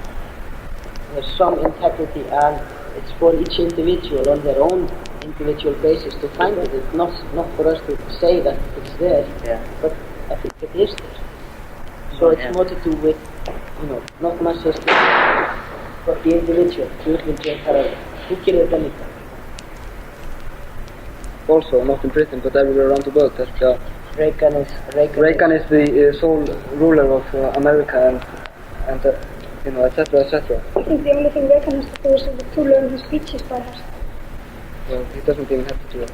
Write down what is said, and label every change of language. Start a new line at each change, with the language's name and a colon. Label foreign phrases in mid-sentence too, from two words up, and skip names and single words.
English: There's some integrity and it's for each individual on their own individual basis to find it. It's not for us to say that it's there, but I think it is there. So it's more to do with, not mass history, but the individual, who
Icelandic: gerir þetta líka.
English: Also, not in Britain, but everywhere around the world. Reagan is the sole ruler of America and etc., etc. I think the only thing Reagan has to do is to learn his speeches by heart. Well, he doesn't even have to do it.